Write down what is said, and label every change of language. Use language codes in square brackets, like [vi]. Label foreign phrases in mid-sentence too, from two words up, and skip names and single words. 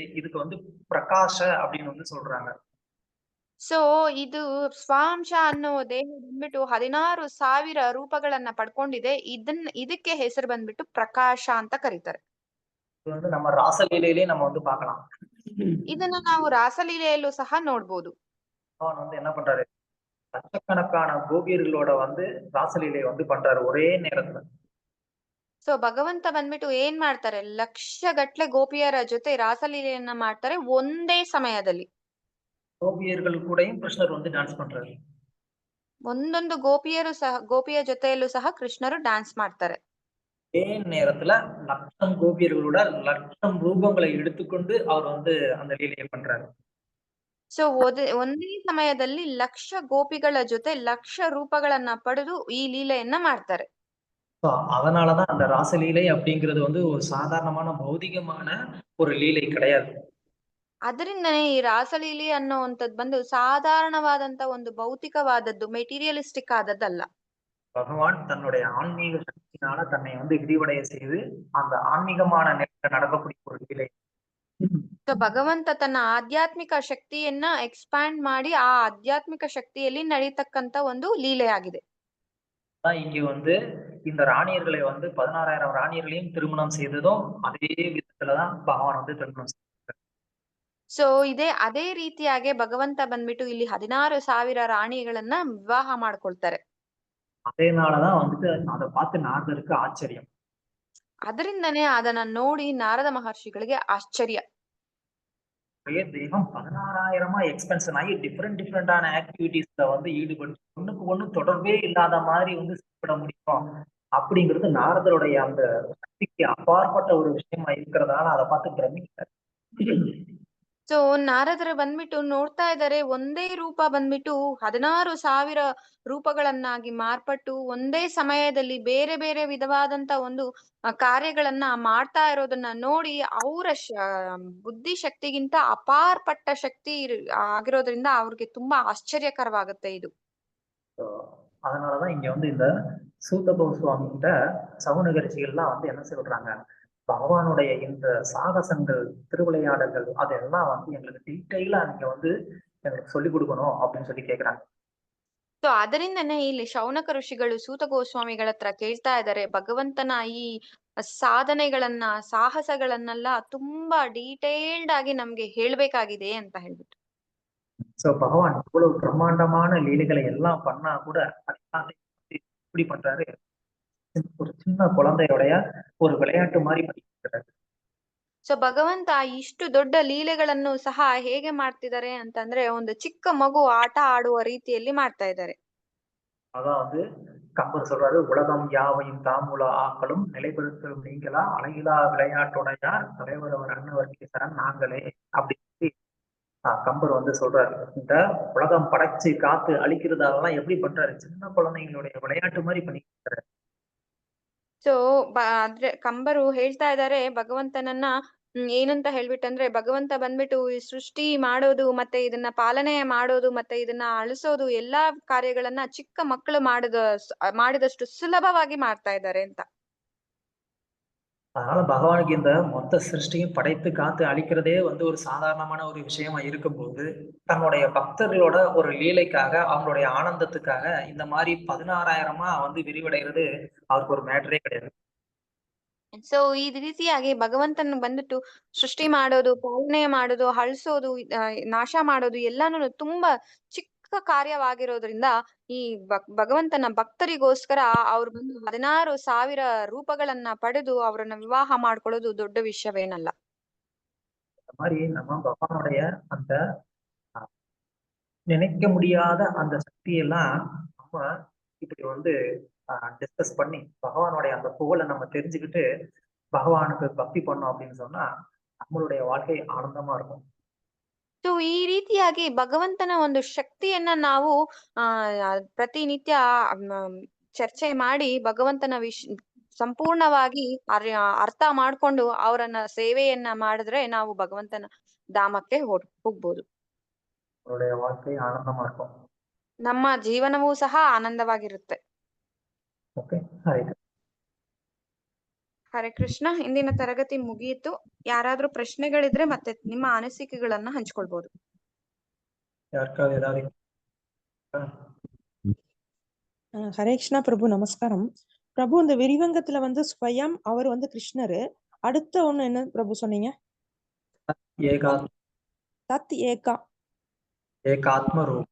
[ta] இதுக்கு வந்து பிரகாஷ அப்படின்னு வந்து சொல்றாங்க. [kn] ಸೊ ಇದು ಸ್ವಾಂಶ ಅನ್ನೋ ದೇಹ ಬಂದ್ಬಿಟ್ಟು 16,000 ರೂಪಗಳನ್ನ ಪಡ್ಕೊಂಡಿದೆ. ಇದಕ್ಕೆ ಹೆಸರು ಬಂದ್ಬಿಟ್ಟು ಪ್ರಕಾಶ ಅಂತ ಕರೀತಾರೆ. [ta] இது வந்து நம்ம ராசலீலையிலே நம்ம வந்து பார்க்கலாம். [kn] ಇದನ್ನ ನಾವು ರಾಸಲೀಲೆಯಲ್ಲೂ ಸಹ ನೋಡ್ಬೋದು. [ta] அவன் வந்து என்ன பண்றாரு, லட்சக்கணக்கான கோபியர்களோட வந்து ராசலீலை வந்து பண்றாரு ஒரே நேரத்துல. [kn] ಸೊ ಭಗವಂತ ಬಂದ್ಬಿಟ್ಟು ಏನ್ ಮಾಡ್ತಾರೆ, ಲಕ್ಷಗಟ್ಲೆ ಗೋಪಿಯರ ಜೊತೆ ರಾಸಲೀಲೆಯನ್ನ ಮಾಡ್ತಾರೆ ಒಂದೇ ಸಮಯದಲ್ಲಿ. [ta] கோபியர்கள் கூடயும் கிருஷ்ணர் வந்து டான்ஸ் பண்றாரு. [kn] ಒಂದೊಂದು ಗೋಪಿಯ ಜೊತೆಯಲ್ಲೂ ಸಹ ಕೃಷ್ಣರು ಡ್ಯಾನ್ಸ್ ಮಾಡ್ತಾರೆ. [ta] ஒரே நேரத்துல 1,00,000 கோபியர்களோட 1,00,000 ரூபங்களை எடுத்துக்கொண்டு அவர் வந்து அந்த லீலையை பண்றாரு. [kn] ಸೊ ಒಂದೇ ಸಮಯದಲ್ಲಿ 1,00,000 ಗೋಪಿಗಳ ಜೊತೆ 1,00,000 ರೂಪಗಳನ್ನ ಪಡೆದು ಈ ಲೀಲೆಯನ್ನ ಮಾಡ್ತಾರೆ. [ta] அதனாலதான் அந்த ராசலீலை அப்படிங்கிறது வந்து ஒரு சாதாரணமான பௌதிகமான ஒரு லீலை கிடையாது. [kn] ಅದರಿಂದನೇ ಈ ರಾಸಲೀಲೆ ಅನ್ನುವಂಥದ್ದು ಬಂದು ಸಾಧಾರಣವಾದಂತ ಒಂದು ಭೌತಿಕವಾದದ್ದು, ಮೆಟೀರಿಯಲಿಸ್ಟಿಕ್ ಆದದ್ದಲ್ಲ. [ta] பகவான் தன்னுடைய ஆன்மீக சக்தியினால தன்னை வந்து விரிவடைய செய்து அந்த ஆன்மீகமான நிலையில நடக்கக்கூடிய ஒரு லீலை. [kn] ಸೊ ಭಗವಂತ ತನ್ನ ಆಧ್ಯಾತ್ಮಿಕ ಶಕ್ತಿಯನ್ನ ಎಕ್ಸ್ಪ್ಯಾಂಡ್ ಮಾಡಿ ಆ ಆಧ್ಯಾತ್ಮಿಕ ಶಕ್ತಿಯಲ್ಲಿ ನಡೀತಕ್ಕಂತ ಒಂದು ಲೀಲೆ ಆಗಿದೆ. [ta] இங்க வந்து இந்த ராணியர்களை வந்து 16,000 ராணியர்களையும் திருமணம் செய்ததும் அதே விதத்துலதான் பகவான் வந்து திருமணம் செய்தார். [kn] ಸೊ ಅದೇ ರೀತಿಯಾಗಿ ಭಗವಂತ ಬಂದ್ಬಿಟ್ಟು ಇಲ್ಲಿ 16,000 ರಾಣಿಗಳನ್ನ ವಿವಾಹ ಮಾಡ್ಕೊಳ್ತಾರೆ. [ta] அதேனாலதான் வந்துட்டு அதை பார்த்து நாரதருக்கு ஆச்சரியம். [kn] ಅದರಿಂದನೇ ಅದನ್ನ ನೋಡಿ ನಾರದ ಮಹರ್ಷಿಗಳಿಗೆ ಆಶ್ಚರ್ಯ. [ta] ஒரே தேகம் 16,000 எக்ஸ்பென்ஷன் ஆகி [en] different activities [ta] வந்து ஈடுபட்டு ஒண்ணுக்கு ஒண்ணு தொடர்பே இல்லாத மாதிரி வந்து செயல்பட முடியும் அப்படிங்கிறது நாரதருடைய அந்த சக்திக்கு அப்பாற்பட்ட ஒரு விஷயமா இருக்கிறதால அதை பார்த்து பிரமிக்கிறார். [kn] ಸೊ ನಾರದರು ಬಂದ್ಬಿಟ್ಟು ನೋಡ್ತಾ ಇದ್ದಾರೆ, ಒಂದೇ ರೂಪ ಬಂದ್ಬಿಟ್ಟು 16,000 ರೂಪಗಳನ್ನಾಗಿ ಮಾರ್ಪಟ್ಟು ಒಂದೇ ಸಮಯದಲ್ಲಿ ಬೇರೆ ಬೇರೆ ವಿಧವಾದಂತ ಒಂದು ಕಾರ್ಯಗಳನ್ನ ಮಾಡ್ತಾ ಇರೋದನ್ನ ನೋಡಿ ಅವರ ಬುದ್ಧಿ ಶಕ್ತಿಗಿಂತ ಅಪಾರಪಟ್ಟ ಶಕ್ತಿ ಆಗಿರೋದ್ರಿಂದ ಅವ್ರಿಗೆ ತುಂಬಾ ಆಶ್ಚರ್ಯಕರವಾಗುತ್ತೆ ಇದು. [ta] அதனாலதான் இங்க வந்து இந்த சூத கோஸ்வாமி கிட்ட சவுனகரிசிகள்லாம் வந்து என்ன சொல்றாங்க, பகவானுடைய இந்த சாகசங்கள் திருவிளையாடல்கள் அதெல்லாம் வந்து எங்களுக்கு டீட்டெயிலா நீங்க வந்து எங்களுக்கு சொல்லிக் கொடுக்கணும் அப்படின்னு சொல்லி கேக்குறாங்க. [kn] ಸೊ ಅದರಿಂದನೇ ಇಲ್ಲಿ ಶೌನಕ ಋಷಿಗಳು ಸೂತ ಗೋಸ್ವಾಮಿಗಳ ಹತ್ರ ಕೇಳ್ತಾ ಇದ್ದಾರೆ, ಭಗವಂತನ ಈ ಸಾಧನೆಗಳನ್ನ ಸಾಹಸಗಳನ್ನೆಲ್ಲ ತುಂಬಾ ಡೀಟೇಲ್ಡ್ ಆಗಿ ನಮ್ಗೆ ಹೇಳ್ಬೇಕಾಗಿದೆ ಅಂತ ಹೇಳ್ಬಿಟ್ಟು. [ta] சோ பகவான் இவ்வளவு பிரம்மாண்டமான லீலைகளை எல்லாம் பண்ணா கூட எப்படி பண்றாரு, ஒரு சின்ன குழந்தையோடைய ஒரு விளையாட்டு மாதிரி பண்ணிக்கிறாரு. [kn] ಸೊ ಭಗವಂತ ಇಷ್ಟು ದೊಡ್ಡ ಲೀಲೆಗಳನ್ನು ಸಹ ಹೇಗೆ ಮಾಡ್ತಿದ್ದಾರೆ ಅಂತಂದ್ರೆ ಒಂದು ಚಿಕ್ಕ ಮಗು ಆಟ ಆಡುವ ರೀತಿಯಲ್ಲಿ ಮಾಡ್ತಾ ಇದ್ದಾರೆ. [ta] அதான் வந்து கம்பர் சொல்றாரு, உலகம் யாவையும் தாமுல ஆக்களும் நிலைபெறுத்தலும் நீங்களா அழகிலா விளையாட்டுடையார் தலைவர் அவர் அன்னவர்க்கீசரன் நாங்களே அப்படின்னு சொல்லி கம்பர் வந்து சொல்றாரு. இந்த உலகம் படைச்சு காத்து அழிக்கிறதாலாம் எப்படி பண்றாரு? சின்ன குழந்தைங்களுடைய விளையாட்டு மாதிரி பண்ணிக்கிறாரு. [kn] ಸೊ ಆದ್ರೆ ಕಂಬರು ಹೇಳ್ತಾ ಇದ್ದಾರೆ ಭಗವಂತನನ್ನ ಏನಂತ ಹೇಳ್ಬಿಟ್ಟಂದ್ರೆ ಭಗವಂತ ಬಂದ್ಬಿಟ್ಟು ಈ ಸೃಷ್ಟಿ ಮಾಡೋದು ಮತ್ತೆ ಇದನ್ನ ಪಾಲನೆ ಮಾಡೋದು ಮತ್ತೆ ಇದನ್ನ ಅಳಿಸೋದು ಎಲ್ಲಾ ಕಾರ್ಯಗಳನ್ನ ಚಿಕ್ಕ ಮಕ್ಕಳು ಮಾಡಿದಷ್ಟು ಸುಲಭವಾಗಿ ಮಾಡ್ತಾ ಇದ್ದಾರೆ ಅಂತ. [ta] அதனால பகவானுக்கு இந்த மொத்த சிருஷ்டியும் படைத்து காத்து அழிக்கிறதே வந்து ஒரு சாதாரணமான ஒரு விஷயமா இருக்கும்போது, தன்னுடைய பக்தர்களோட ஒரு லீலைக்காக, அவங்களுடைய ஆனந்தத்துக்காக இந்த மாதிரி 16,000 வந்து விரிவடைகிறது அவருக்கு ஒரு மேட்டரே கிடையாது. [kn] ಸೊ ಈ ರೀತಿಯಾಗಿ ಭಗವಂತನ ಬಂದ್ಬಿಟ್ಟು ಸೃಷ್ಟಿ ಮಾಡೋದು, ಪಾಲನೆ ಮಾಡೋದು, ಅಳಿಸೋದು, ನಾಶ ಮಾಡೋದು ಎಲ್ಲಾನು ತುಂಬಾ ಚಿಕ್ಕ ಕಾರ್ಯವಾಗಿರೋದ್ರಿಂದ ಈ ಭಗವಂತನ ಭಕ್ತರಿಗೋಸ್ಕರ ಅವ್ರು ಬಂದು 16,000 ರೂಪಗಳನ್ನ ಪಡೆದು ಅವರನ್ನ ವಿವಾಹ ಮಾಡ್ಕೊಳ್ಳೋದು ದೊಡ್ಡ ವಿಷಯವೇನಲ್ಲ. [ta] இந்த மாதிரி நம்ம பகவானுடைய அந்த நினைக்க முடியாத அந்த சக்தியெல்லாம் நம்ம இப்படி வந்து டிஸ்கஸ் பண்ணி பகவானுடைய அந்த புகழை நம்ம தெரிஞ்சுக்கிட்டு பகவானுக்கு பக்தி பண்ணோம் அப்படின்னு சொன்னா நம்மளுடைய வாழ்க்கை ஆனந்தமா இருக்கும். [kn] ಸೊ ಈ ರೀತಿಯಾಗಿ ಭಗವಂತನ ಒಂದು ಶಕ್ತಿಯನ್ನ ನಾವು ಪ್ರತಿನಿತ್ಯ ಚರ್ಚೆ ಮಾಡಿ ಭಗವಂತನ ಸಂಪೂರ್ಣವಾಗಿ ಅರ್ಥ ಮಾಡ್ಕೊಂಡು ಅವರನ್ನ ಸೇವೆಯನ್ನ ಮಾಡಿದ್ರೆ ನಾವು ಭಗವಂತನ ಧಾಮಕ್ಕೆ ಹೋಗ್ಬೋದು. [ta] நம்மளுடைய வாழ்க்கை ஆனந்தமா இருக்கும். [kn] ನಮ್ಮ ಜೀವನವೂ ಸಹ ಆನಂದವಾಗಿರುತ್ತೆ. ಓಕೆ, ಆಯ್ತು. ಹರೇ ಕೃಷ್ಣ. ಇಂದಿನ ತರಗತಿ ಮುಗಿಯಿತು. ಯಾರಾದ್ರೂ ಪ್ರಶ್ನೆಗಳಿದ್ರೆ ಮತ್ತೆ ನಿಮ್ಮ ಅನಿಸಿಕೆಗಳನ್ನ ಹಂಚ್ಕೊಳ್ಬಹುದು. [ta] யாருக்காவது ஏதாவது ஹரே கிருஷ்ணா பிரபு, நமஸ்காரம் பிரபு. இந்த விரிவங்கத்துல வந்து ஸ்வயம் அவர் வந்து கிருஷ்ணரு. அடுத்த ஒண்ணு என்ன பிரபு சொன்னீங்க? தத் ஏகாத்ம ரூபம்.